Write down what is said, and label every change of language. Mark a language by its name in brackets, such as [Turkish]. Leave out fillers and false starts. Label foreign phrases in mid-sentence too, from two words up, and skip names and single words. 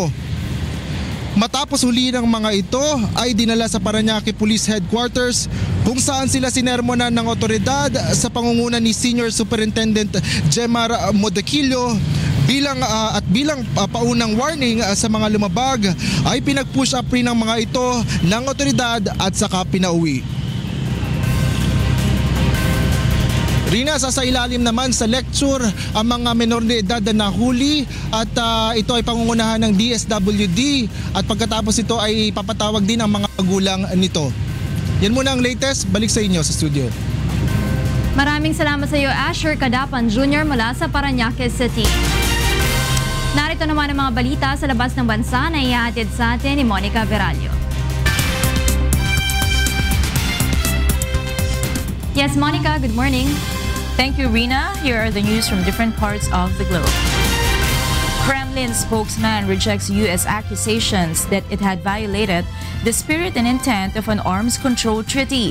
[Filipino] Matapos huli ng mga ito ay dinala sa Parañaque Police Headquarters kung saan sila sinermonan ng otoridad sa pangunguna ni Senior Superintendent Jemar Modequillo. Bilang paunang warning sa mga lumabag ay pinag-push up rin ng mga ito ng otoridad at saka pinauwi. Rina, sa ilalim naman sa lecture ang mga menor de edad na nahuli at ito ay pangungunahan ng DSWD at pagkatapos ito ay papatawag din ang mga magulang nito. Yan muna ang latest, balik sa inyo sa studio. Maraming salamat sa iyo, Asher Cadapan Jr. mula sa Parañaque City. Narito naman ang mga balita sa labas ng bansa na ihahatid sa atin ni Monica Veralio. [English] Yes, Monica, good morning. Thank you, Rina. Here are the news from different parts of the globe. Kremlin spokesman rejects U.S. accusations that it had violated the spirit and intent of an arms control treaty.